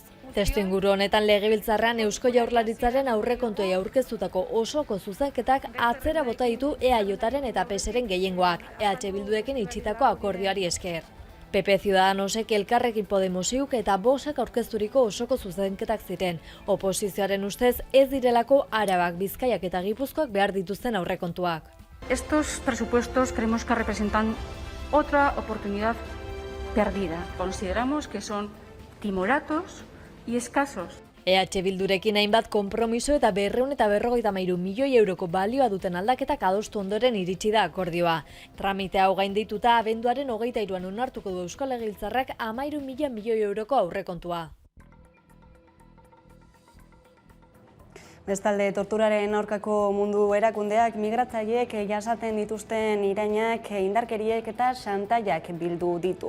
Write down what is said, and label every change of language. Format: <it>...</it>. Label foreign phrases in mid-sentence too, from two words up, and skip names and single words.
<eu>Testuinguru honetan Legebiltzarrean Eusko Jaurlaritzaren aurrekontuei aurkeztutako osoko zuzenketak atzera bota ditu EAJren eta PSren gehiengoak, EH Bildurekin itxitako akordioari esker. PP Ciudadanosek Elkarrekin Podemosek eta Voxek aurkezturiko osoko zuzenketak ziren. Oposizioaren ustez ez direlako Arabak, Bizkaiak eta Gipuzkoak behar dituzten aurrekontuak.</eu> <es>Estos presupuestos creemos que representan otra oportunidad perdida. Consideramos que son timoratos y escasos.</es> <eu>EH Bildurekin hainbat konpromiso eta 253 milioi euroko balioa duten aldaketak adostu ondoren iritsi da akordioa. Tramitea hau gaindituta abenduaren 23an onartuko du Euskal Legebiltzarrak 13.000 milioi euroko aurrekontua. Bestalde, torturaren aurkako mundu erakundeak migratzaileek jasaten dituzten irainak, indarkeriek eta xantaiak bildu ditu.</eu>